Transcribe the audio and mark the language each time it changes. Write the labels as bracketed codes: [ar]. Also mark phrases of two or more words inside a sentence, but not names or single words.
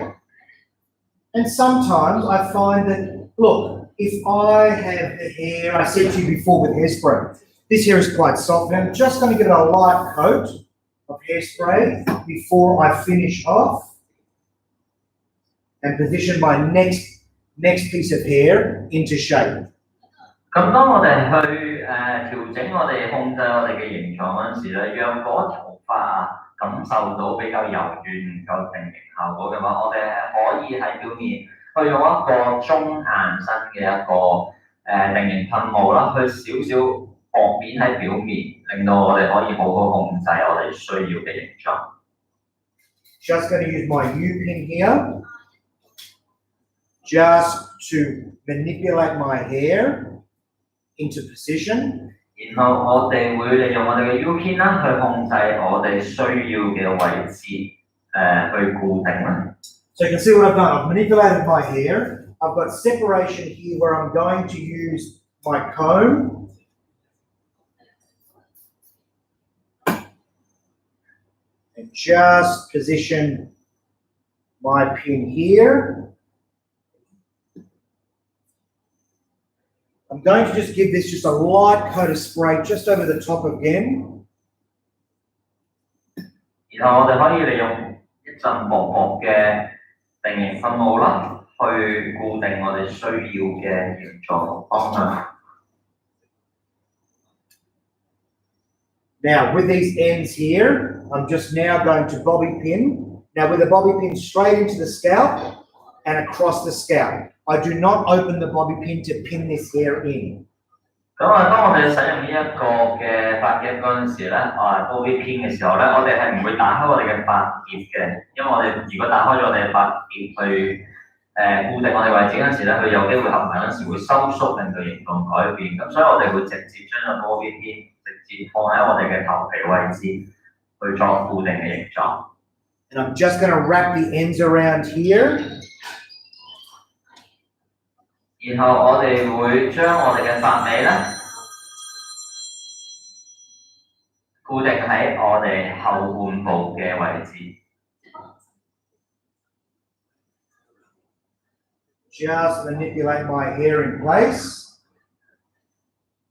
[en] And sometimes I find that, look, if I have the hair, I said to you before with hairspray, this hair is quite soft. And I'm just going to give it a light coat of hairspray before I finish off and position my next piece of hair into shape. [yue] 咁當我哋去調整我哋控制我哋嘅形狀嗰陣時咧，讓嗰頭髮感受到比較柔軟、唔夠定型效果嘅話，我哋可以喺表面去用一個中硬身嘅一個定型噴霧啦，去少少薄面喺表面，令到我哋可以好好控制我哋需要嘅形狀。 [en] Just going to use my U-pin here, just to manipulate my hair into position. [yue] 然後我哋會利用我哋嘅 U pin 啦，去控制我哋需要嘅位置，去固定啦。 [en] So you can see what I've done. I've manipulated my hair. I've got separation here where I'm going to use my comb. And just position my pin here. I'm going to just give this just a light coat of spray just over the top again. [yue] 然後我哋可以利用一陣薄薄嘅定型噴霧啦，去固定我哋需要嘅形狀方向。 [en] Now with these ends here, I'm just now going to bobby pin. Now with the bobby pin straight into the scalp and across the scalp. I do not open the bobby pin to pin this hair in. [yue] 咁當我哋使用呢一個嘅髮夾嗰陣時咧， [en] bobby pin [yue] 嘅時候咧，我哋係唔會打開我哋嘅髮夾嘅，因為我哋如果打開咗我哋嘅髮夾去固定我哋位置嗰陣時咧，佢有機會合埋嗰陣時會收縮，令到形狀改變。咁所以我哋會直接將個 [en] bobby pin [yue] 直接放喺我哋嘅頭皮位置去作固定嘅形狀。 [en] And I'm just going to wrap the ends around here. [yue] 然後我哋會將我哋嘅髮尾咧固定喺我哋後半部嘅位置。 [en] Just manipulate my hair in place.